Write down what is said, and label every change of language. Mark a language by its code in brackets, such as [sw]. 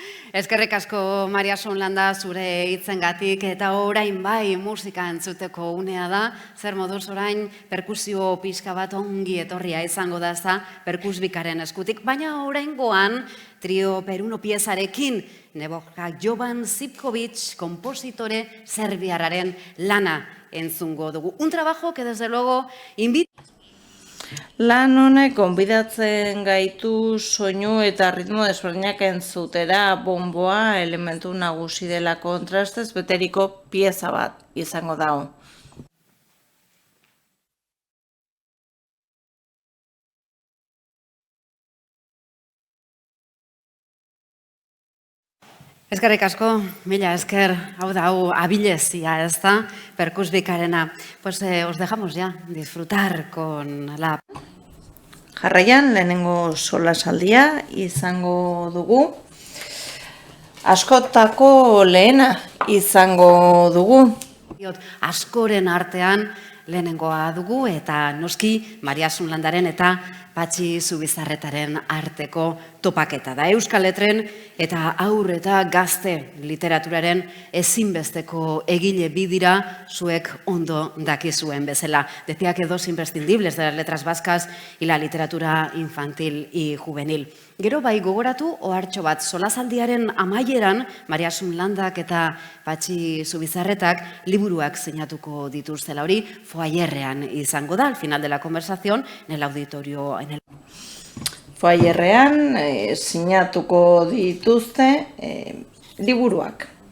[eu] Eskerrik asko Maria Sonlanda zure hitzengatik eta orain bai musika entzuteko unea da, zer moduz orain perkusio pixka bat ongi etorria izango da ezta perkusbikaren eskutik, baina oraingoan trio Peruno piezarekin Nebojka Jovan Zivkovic, kompositore serbiarraren lana entzungo dugu. [es] Un trabajo que desde luego invita... [eu] Lan honek gonbidatzen gaitu soinu eta ritmo desberdinak entzutera, bonboa elementu nagusi dela kontrastez beteriko pieza bat izango dago. Eskerrik asko, mila esker, hau da, abilezia, ez da, perkusbikarena. [es] Pues os dejamos ya disfrutar con la... [eu] Jarraian, lehenengo solasaldia izango dugu. Askotako lehena izango dugu. Askoren artean lehenengoa dugu eta noski Maria Zunlandaren eta Patxi Zubizarretaren arteko topaketa da. Euskal Letren eta haur eta gazte literaturaren ezinbesteko egile bidira zuek ondo dakizuen bezala. [es] Decía que dos imprescindibles de las letras vascas y la literatura infantil y juvenil. [eu] Gero bai gogoratu ohartxo bat solasaldiaren amaieran Maria Zunlandak eta Patxi Zubizarretak liburuak sinatuko dituztela hori foayerrean izango da [es] al final de la conversación en el auditorio [eu] Foayerrean sinatuko dituzte liburuak.